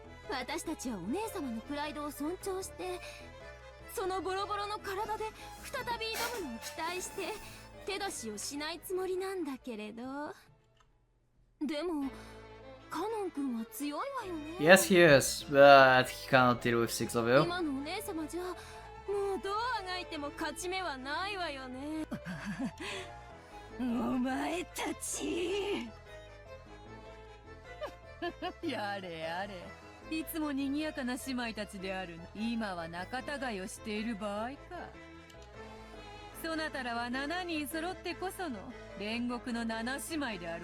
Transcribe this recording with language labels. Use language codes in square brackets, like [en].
[ja] 私たちはお姉様のプライドを尊重して、そのボロボロの体で再び挑むのを期待して手出しをしないつもりなんだけれど。でもカノン君は強いわよね。 [en] Yes, he is, but he cannot deal with 6 of you. [ja] 今のお姉様じゃもうどうあがいても勝ち目はないわよね。お前たちやれやれ、いつも賑やかな姉妹たちである。今は仲違いをしている場合か。そなたらは7人揃ってこその煉獄の7姉妹である。